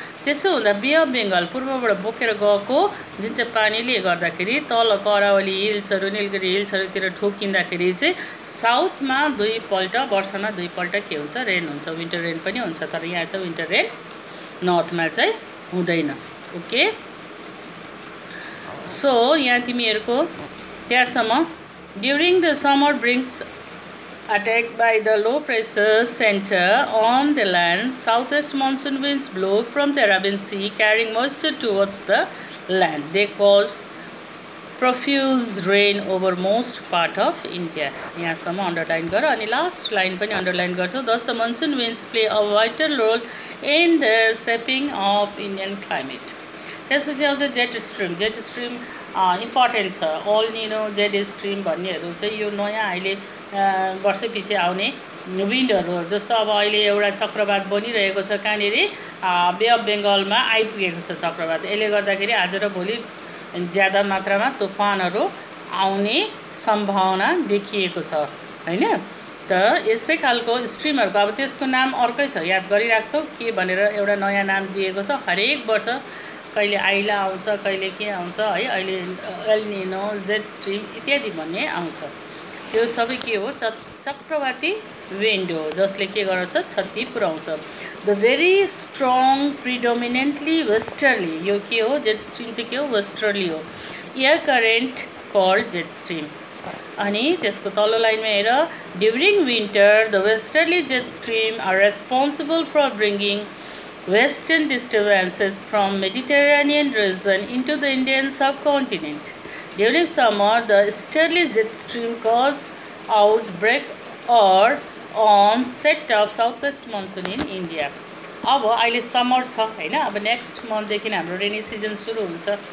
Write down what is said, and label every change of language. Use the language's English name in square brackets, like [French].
[Nepali] त्यसो हुँदा bay of Bengal पूर्वबाट बोकेर गएको जुन चाहिँ पानीले गर्दाखेरि तल करावली हिल्सहरू नीलगिरी हिल्सहरूतिर ठोकिँदाखेरि चाहिँ साउथमा 2 पल्ट वर्षमा 2 पल्ट के हुन्छ, रेन हुन्छ। विन्टर रेन पनि हुन्छ, तर यहाँ चाहिँ विन्टर रेन नर्थमा चाहिँ हुँदैन। [English] okay, so [Nepali] यहाँ तिमीहरूको त्यहाँसम्म [English] During the summer brings attacked by the low pressure center on the land, southwest monsoon winds blow from the Arabian Sea carrying moisture towards the land. They cause profuse rain over most part of India. [Nepali] यहाँसम्म underline गर अनि last line पनि underline गर्छौ। [English] Thus the monsoon winds play a vital role in the shaping of Indian climate. [Nepali] त्यसपछि आउँछ jet stream. Jet stream important छ। All निनो jet stream भन्नेहरू चाहिँ यो नयाँ अहिले वर्षपछि आउने विन्डहरू। जस्तो अब अहिले एउटा चक्रवात बनिरहेको छ कहाँनिर, बे अफ बेङ्गलमा आइपुगेको छ चक्रवात। यसले गर्दाखेरि आज र भोलि ज्यादा मात्रामा तुफानहरू आउने सम्भावना देखिएको छ हैन। त यस्तै खालको स्ट्रिमहरूको अब त्यसको नाम अर्कै छ, याद गरिराख्छौ के भनेर एउटा नयाँ नाम दिएको छ। हरेक वर्ष कहिले आइला आउँछ, कहिले के आउँछ है, अहिले एल निनो जेट स्ट्रिम इत्यादि भन्ने आउँछ। त्यो सबै के हो, चक्रवाती विन्ड हो जसले के गर्छ, क्षति पुर्याउँछ। [English] the very strong predominantly westerly, [Nepali] यो के हो, जेट स्ट्रिम चाहिँ के हो, वेस्टर्ली हो। [English] Air current called jet stream. [Nepali] अनि त्यसको तल्लो लाइनमा हेर, [English] During winter the westerly jet stream are responsible for bringing western disturbances from Mediterranean region into the Indian subcontinent. During summer, the easterly jet stream cause outbreak or onset of southwest monsoon in India. [Nepali] अब अहिले summer छ हैन, अब next मन्थदेखि हाम्रो rainy season सुरु हुन्छ।